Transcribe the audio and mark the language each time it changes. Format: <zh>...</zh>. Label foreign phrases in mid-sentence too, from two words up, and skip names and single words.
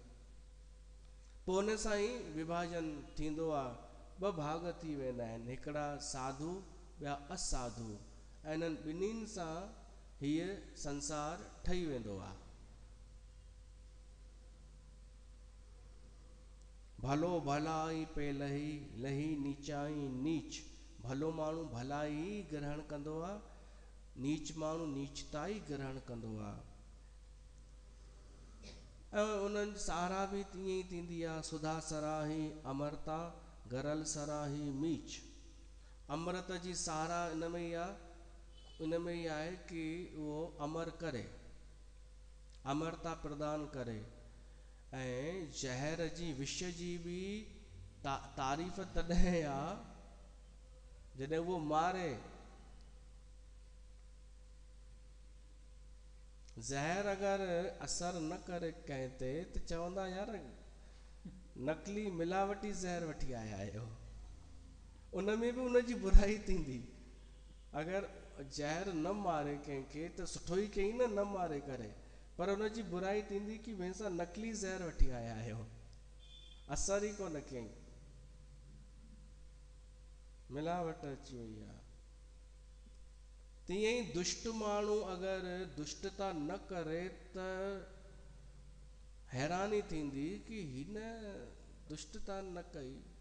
<sd>पोइ उन सां ई विभाजन थींदो आहे, ॿ भाग थी वेंदा आहिनि, हिकिड़ा साधु ॿिया असाधु, ऐं इन्हनि ॿिन्हिनि सां हीअ संसार ठही वेंदो आहे।</sd> <awa>भलो भलाई पे लही, लही नीचाई नीच,</awa> <sd>भलो माण्हू भलाई ग्रहण कंदो आहे, नीच माण्हू नीचता ई ग्रहण कंदो आहे। ऐं उन्हनि जी साराह बि ईअं ई थींदी आहे,</sd> <awa>सुधा सराही अमरता, गरल सराही मीच।</awa> <sd>अमृत जी साराह इन में ई आहे, इन में ई आहे कि उहो अमर करे, अमरता प्रदान करे। ऐं ज़हर जी विष जी बि तारीफ़ तॾहिं आहे जॾहिं उहो मारे। ज़हर अगरि असर न करे कंहिं ते त चवंदा यार नकली मिलावटी ज़हर वठी आया आहियो, उन में बि उन जी बुराई थींदी। अगरि ज़हर न मारे कंहिंखे त सुठो ई कई न मारे करे, पर उन जी बुराई थींदी कि भैंसा नकली ज़हर वठी आया आहियो, असर ई कोन कयईं, मिलावट अची वई आहे। तीअं ई दुष्ट माण्हू अगरि दुष्टता न करे त हैरानी थींदी कि हिन दुष्टता न कई।</sd>